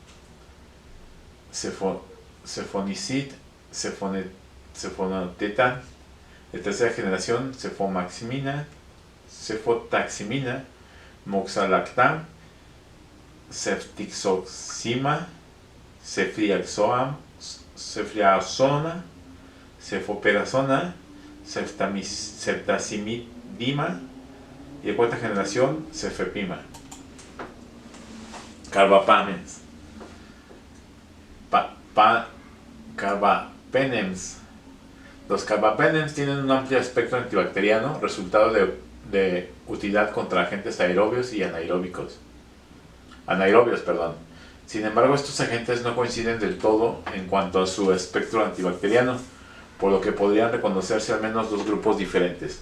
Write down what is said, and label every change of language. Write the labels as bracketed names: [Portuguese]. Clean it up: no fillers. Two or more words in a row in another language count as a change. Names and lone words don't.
[Spanish] cefonicid, cefonotetan de tercera generación, cefomaximina, cefotaximina, moxalactam, ceftixoxima, ceftriaxona, cefoperazona, ceftazimidima y de cuarta generación, cefepima. Carbapenems. Carbapenems. Los carbapenems tienen un amplio espectro antibacteriano, resultado de utilidad contra agentes anaerobios y anaerobios. Sin embargo, estos agentes no coinciden del todo en cuanto a su espectro antibacteriano, por lo que podrían reconocerse al menos dos grupos diferentes.